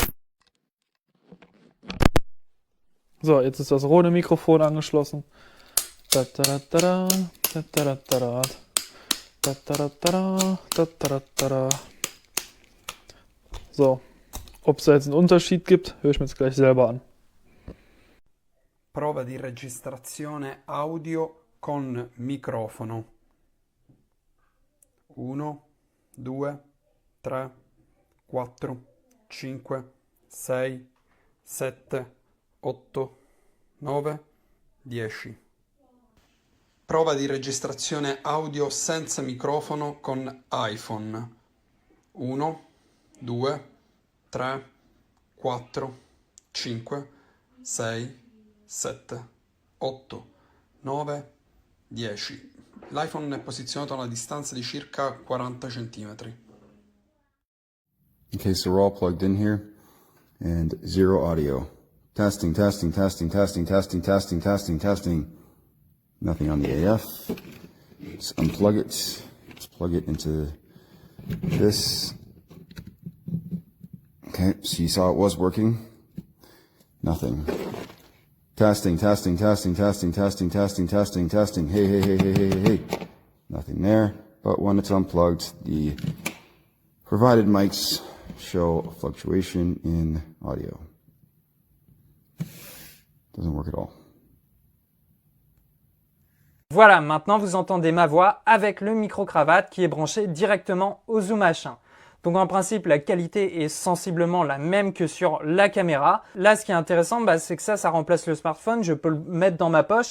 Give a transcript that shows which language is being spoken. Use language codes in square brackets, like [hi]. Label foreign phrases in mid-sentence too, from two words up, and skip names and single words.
[de] So, jetzt ist das RØDE Mikrofon angeschlossen. So, ob es da jetzt einen Unterschied gibt, höre ich mir jetzt gleich selber an. [it] Prova di registrazione audio con microfono. 1, 2, 3, 4, 5, 6, 7, 8, 9, 10. Prova di registrazione audio senza microfono con iPhone. 1, 2, 3, 4, 5, 6, 7, 8, 9, 10. L'iPhone è posizionato a una distanza di circa 40 cm. [en] Okay, so we're all plugged in here and zero audio. Testing, testing, testing, testing, testing, testing, testing, testing. Nothing on the AF. Let's unplug it. Let's plug it into this. Okay, so you saw it was working. Nothing. Testing, testing, testing, testing, testing, testing, testing, testing. Hey, hey, hey, hey, hey, hey, hey. Nothing there. But when it's unplugged, the provided mics show a fluctuation in audio. Doesn't work at all. [fr] Voilà, maintenant vous entendez ma voix avec le micro-cravate qui est branché directement au Zoom H1. Donc en principe, la qualité est sensiblement la même que sur la caméra. Là, ce qui est intéressant, c'est que ça remplace le smartphone. Je peux le mettre dans ma poche.